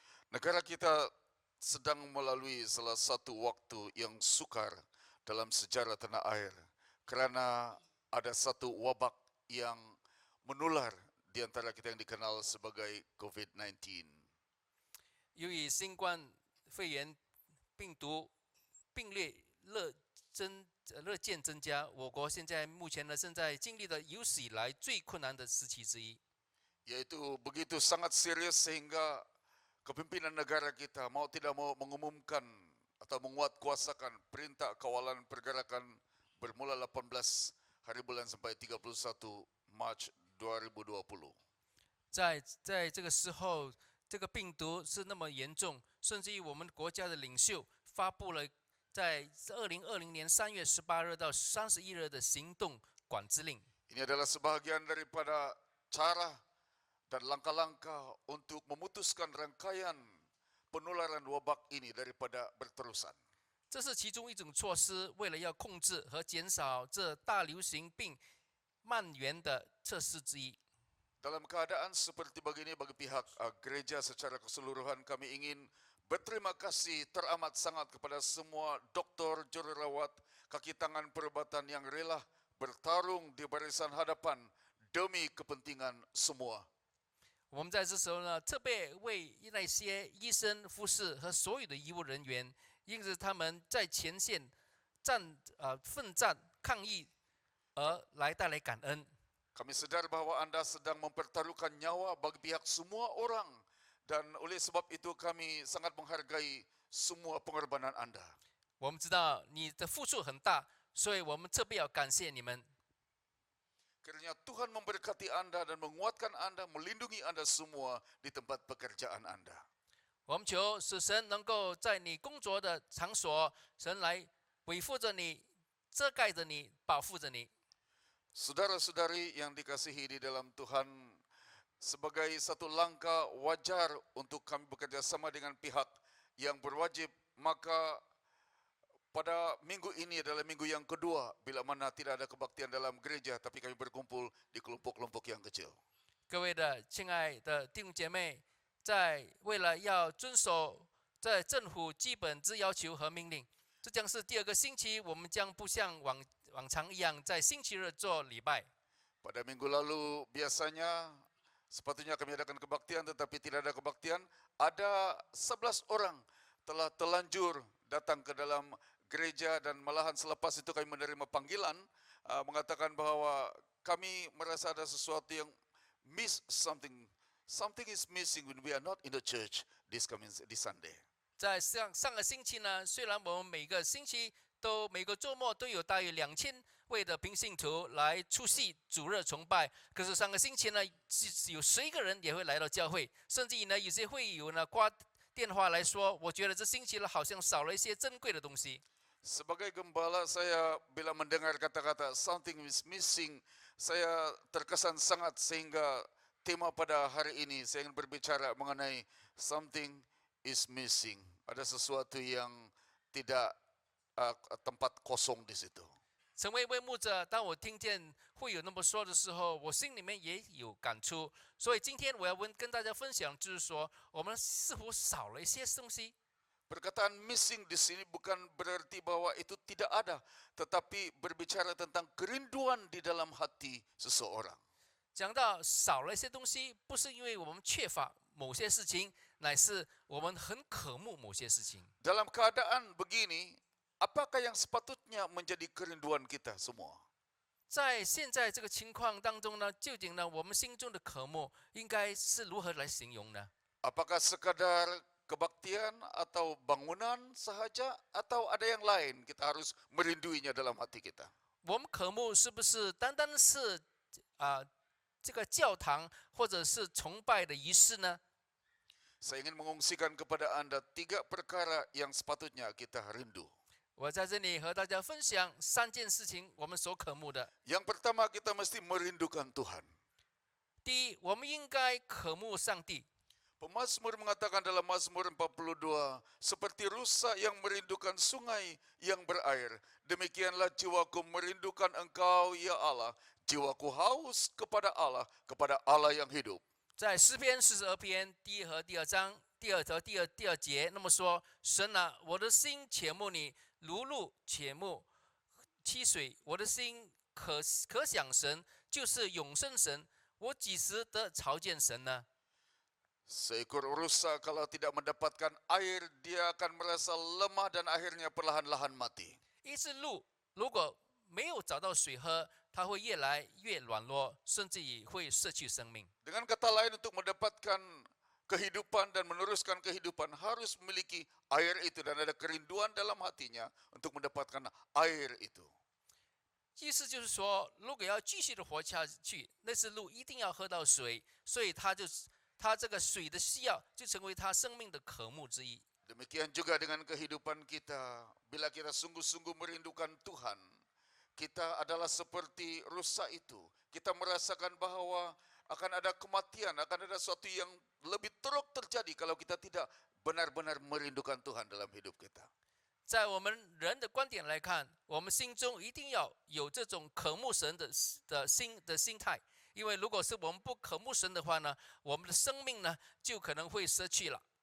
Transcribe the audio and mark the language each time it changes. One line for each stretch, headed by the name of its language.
Malay: Negara kita sedang melalui salah satu waktu yang sukar dalam sejarah tanah air karena ada satu wabak yang menular di antara kita yang dikenal sebagai COVID-19.
Chinese: 由于新冠肺炎病毒病例日渐增加，我国现在目前呢正在经历的有史以来最困难的时期之一。
Malay: Yaitu begitu sangat serius sehingga kepimpinan negara kita mau tidak mau mengumumkan atau menguatkuasakan perintah kawalan pergerakan bermula 18 hari bulan sampai 31 Mac 2020.
Chinese: 在这个时候，这个病毒是那么严重，甚至于我们国家的领袖发布了在2020年3月18日到31日的行动管制令。
Malay: Ini adalah sebahagian daripada cara dan langkah-langkah untuk memutuskan rangkaian penularan wabak ini daripada berterusan.
Chinese: 这是其中一种措施，为了要控制和减少这大流行病蔓延的措施之一。
Malay: Dalam keadaan seperti begini bagi pihak gereja secara keseluruhan kami ingin berterima kasih teramat sangat kepada semua dokter, jururawat, kaki tangan perubatan yang rela bertarung di barisan hadapan demi kepentingan semua.
Chinese: 我们在这时候呢，特别为那些医生、护士和所有的医务人员，因此他们在前线奋战抗疫，而来带来感恩。
Malay: Kami sadar bahwa Anda sedang mempertaruhkan nyawa bagi pihak semua orang dan oleh sebab itu kami sangat menghargai semua pengorbanan Anda.
Chinese: 我们知道你的付出很大，所以我们特别要感谢你们。
Malay: Kiranya Tuhan memberkati Anda dan menguatkan Anda, melindungi Anda semua di tempat pekerjaan Anda.
Chinese: 我们求使神能够在你工作的场所，神来维护着你，遮盖着你，保护着你。
Malay: Saudara-saudari yang dikasihi di dalam Tuhan, sebagai satu langkah wajar untuk kami bekerja sama dengan pihak yang berwajib, maka pada minggu ini adalah minggu yang kedua bila mana tidak ada kebaktian dalam gereja, tapi kami berkumpul di kelompok-kelompok yang kecil.
Chinese: 各位的亲爱的弟兄姐妹，在为了要遵守在政府基本之要求和命令，这将是第2个星期，我们将不像往常一样在星期日做礼拜。
Malay: Pada minggu lalu biasanya sepatutnya kami adakan kebaktian tetapi tidak ada kebaktian. Ada 11 orang telah telanjur datang ke dalam gereja dan malahan selepas itu kami menerima panggilan mengatakan bahwa kami merasa ada sesuatu yang
English: miss something. Something is missing when we are not in the church this Sunday.
Chinese: 在上个星期呢，虽然我们每个周末都有大约2000位的平信徒来出席主日崇拜，可是上个星期呢，有11个人也会来到教会，甚至于呢，有些会友呢挂电话来说，我觉得这星期呢好像少了一些珍贵的东西。
Malay: Sebagai gembala saya bila mendengar kata-kata
English: something is missing,
Malay: saya terkesan sangat sehingga tema pada hari ini saya ingin berbicara mengenai something is missing. Ada sesuatu yang tidak tempat kosong di situ.
Chinese: 成为一位牧者，当我听见会有那么说的时候，我心里面也有感触。所以今天我要跟大家分享，就是说我们似乎少了一些东西。
Malay: Perkataan missing di sini bukan berarti bahwa itu tidak ada, tetapi berbicara tentang kerinduan di dalam hati seseorang.
Chinese: 讲到少了一些东西，不是因为我们缺乏某些事情，乃是我们很渴慕某些事情。
Malay: Dalam keadaan begini, apakah yang sepatutnya menjadi kerinduan kita semua?
Chinese: 在现在这个情况当中呢，究竟呢，我们心中的渴慕应该是如何来形容呢？
Malay: Apakah sekadar kebaktian atau bangunan sahaja atau ada yang lain kita harus merinduinya dalam hati kita?
Chinese: 我们渴慕是不是单单是这个教堂或者是崇拜的仪式呢？
Malay: Saya ingin mengungsikan kepada Anda 3 perkara yang sepatutnya kita rindu.
Chinese: 我在这里和大家分享3件事情，我们所渴慕的。
Malay: Yang pertama, kita mesti merindukan Tuhan.
Chinese: 第一，我们应该渴慕上帝。
Malay: Pemazmur mengatakan dalam Mazmur 42, seperti rusa yang merindukan sungai yang berair, demikianlah jiwaku merindukan Engkau, ya Allah. Jiwaku haus kepada Allah yang hidup.
Chinese: 在诗篇42篇第1和第2章第2和第2节，那么说：神啊，我的心切慕你，如鹿切慕溪水。我的心可想神，就是永生神。我几时得朝见神呢？
Malay: Seekor rusa kalau tidak mendapatkan air, dia akan merasa lemah dan akhirnya perlahan-lahan mati.
Chinese: 一只鹿如果没有找到水喝，它会越来越软弱，甚至也会失去生命。
Malay: Dengan kata lain, untuk mendapatkan kehidupan dan meneruskan kehidupan harus memiliki air itu dan ada kerinduan dalam hatinya untuk mendapatkan air itu.
Chinese: 意思就是说，如果要继续的活下去，那只鹿一定要喝到水，所以它这个水的需要就成为它生命的渴慕之一。
Malay: Demikian juga dengan kehidupan kita. Bila kita sungguh-sungguh merindukan Tuhan, kita adalah seperti rusa itu. Kita merasakan bahwa akan ada kematian, akan ada sesuatu yang lebih teruk terjadi kalau kita tidak benar-benar merindukan Tuhan dalam hidup kita.
Chinese: 在我们人的观点来看，我们心中一定要有这种渴慕神的心态，因为如果是我们不渴慕神的话呢，我们的生命呢就可能会失去了。